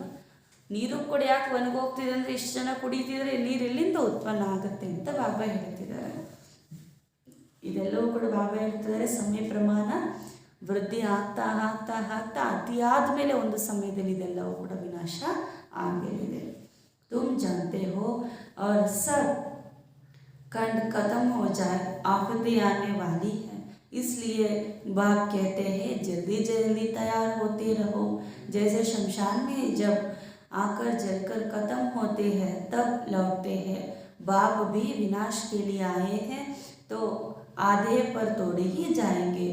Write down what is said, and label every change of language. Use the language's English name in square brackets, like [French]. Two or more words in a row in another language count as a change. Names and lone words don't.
[Kannada] ನೀರು ಕೂಡ ಯಾಕೆ ಒಣಗೋಗ್ತಿದೆ ಅಂದರೆ ಇಷ್ಟು ಜನ ಕುಡಿತಿದ್ರೆ ನೀರು ಎಲ್ಲಿಂದ ಉತ್ಪನ್ನ ಆಗುತ್ತೆ ಅಂತ ಬಾಬಾ ಹೇಳ್ತಿದ್ದಾರೆ. ಇದೆಲ್ಲವೂ ಕೂಡ ಬಾಬಾ ಹೇಳ್ತಿದ್ದಾರೆ ಸಮಯ ಪ್ರಮಾಣ ವೃದ್ಧಿ ಆಗ್ತಾ ಅತಿಯಾದ ಮೇಲೆ ಒಂದು ಸಮಯದಲ್ಲಿ ಇದೆಲ್ಲವೂ ಕೂಡ ವಿನಾಶ ಆಗಲಿದೆ. [Hindi] तुम जानते हो और सब खंड खत्म हो जाए, आफतें आने वाली है, इसलिए बाप कहते हैं जल्दी जल्दी तैयार होते रहो. जैसे शमशान में जब आकर जलकर खत्म होते हैं तब लौटते हैं, बाप भी विनाश के लिए आए हैं तो आधे पर तोड़े ही जाएंगे.